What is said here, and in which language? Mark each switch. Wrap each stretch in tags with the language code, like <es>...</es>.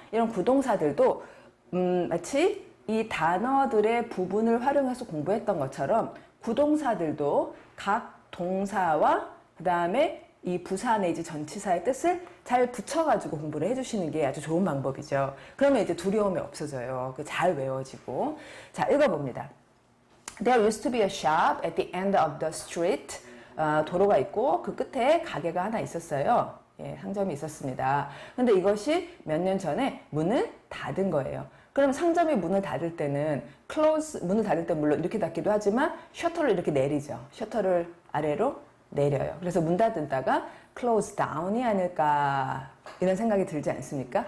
<ko>이런 구동사들도 마치 이 단어들의 부분을 활용해서 공부했던 것처럼 구동사들도 각 동사와 그 다음에 이 부사 내지 전치사의 뜻을 잘 붙여가지고 공부를 해주시는 게 아주 좋은 방법이죠. 그러면 이제 두려움이 없어져요. 잘 외워지고. 자, 읽어봅니다.</ko> <en>There used to be a shop at the end of the street</en> <ko>도로가 있고 그 끝에 가게가 하나 있었어요. 예, 상점이 있었습니다. 근데 이것이 몇 년 전에 문을 닫은 거예요. 그럼 상점이 문을 닫을 때는 문을 닫을 때 물론 이렇게 닫기도 하지만 셔터를 이렇게 내리죠. 셔터를 아래로 내려요. 그래서 문 닫았다가 close down이 아닐까 이런 생각이 들지 않습니까?</ko>